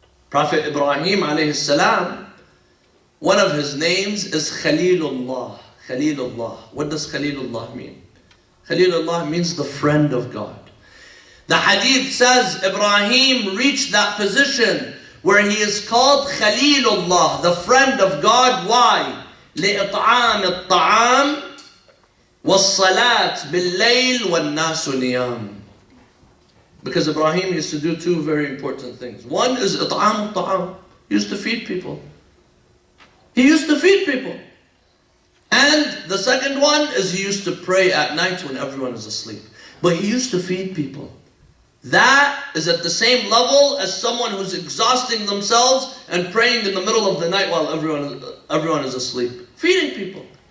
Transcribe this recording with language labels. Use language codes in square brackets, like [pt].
[en] Prophet Ibrahim alayhi salam, one of his names is Khalilullah. Khalilullah. What does Khalilullah mean? Khalilullah means the friend of God. The hadith says Ibrahim reached that position where he is called Khalilullah, the friend of God. Why? [ar] لإطعام الطعام والصلاة بالليل والناس نيام. [en] Because Ibrahim used to do two very important things. One is [ar] إطعام الطعام. [en] He used to feed people. He used to feed people. And the second one is he used to pray at night when everyone is asleep. But he used to feed people. That is at the same level as someone who's exhausting themselves and praying in the middle of the night while everyone is asleep. Feeding people.